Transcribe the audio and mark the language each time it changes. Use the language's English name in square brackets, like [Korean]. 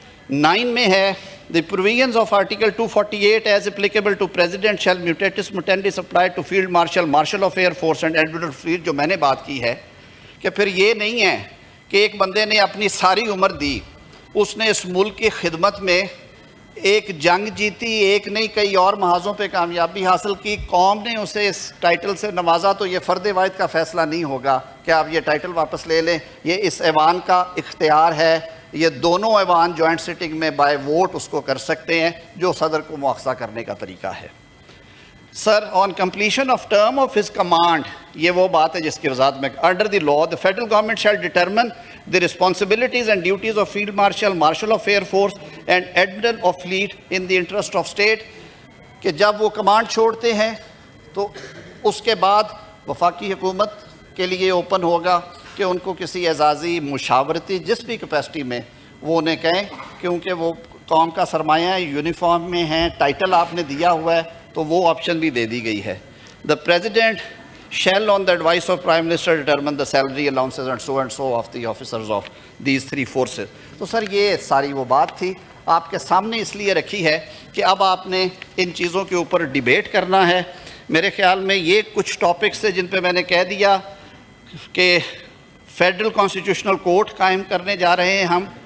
[Urdu] 9 میں ہے [English] the provisions of article 248 as applicable to president shall mutatis mutandis apply to field marshal, marshal of air force and admiral of fleet. [Urdu] جو میں نے بات کی ہے کہ پھر یہ نہیں ہے کہ ایک بندے نے اپنی ساری عمر دی، اس نے اس ملک کی خدمت میں ایک جنگ جیتی، ایک نہیں کئی اور محاذوں پہ کامیابی حاصل کی، قوم نے اسے اس ٹائٹل سے نوازا، تو یہ فرد واحد کا فیصلہ نہیں ہوگا کہ آپ یہ ٹائٹل واپس لے لیں. یہ اس ایوان کا اختیار ہے. یہ دونوں ایوان جوائنٹ سٹنگ میں بائی ووٹ اس کو کر سکتے ہیں، جو صدر کو مواخذہ کرنے کا طریقہ ہے. [English] sir on completion of term of his command, [Urdu] یہ وہ بات ہے جس کی وضاحت میں [English] Under the law the federal government shall determine the responsibilities and duties of field marshal, marshal of air force and admiral of fleet in the interest of state. [Urdu] کہ جب وہ کمانڈ چھوڑتے ہیں تو اس کے بعد وفاقی حکومت کے لیے اوپن ہوگا کہ ان کو کسی اعزازی مشاورتی جس بھی کیپیسٹی میں وہ انہیں کہیں، کیونکہ وہ قوم کا سرمایہ ہے، یونیفارم میں ہیں، ٹائٹل آپ نے دیا ہوا ہے، تو وہ آپشن بھی دے دی گئی ہے. [English] The President shall on the advice of Prime Minister determine the salary allowances and so of the officers of these three forces. [Urdu] تو سر یہ ساری وہ بات تھی آپ کے سامنے اس لیے رکھی ہے کہ اب آپ نے ان چیزوں کے اوپر ڈیبیٹ کرنا ہے. میرے خیال میں یہ کچھ ٹاپکس ہیں جن پہ میں نے کہہ دیا کہ فیڈرل کانسٹیٹیوشنل کورٹ قائم کرنے جا رہے ہیں ہم.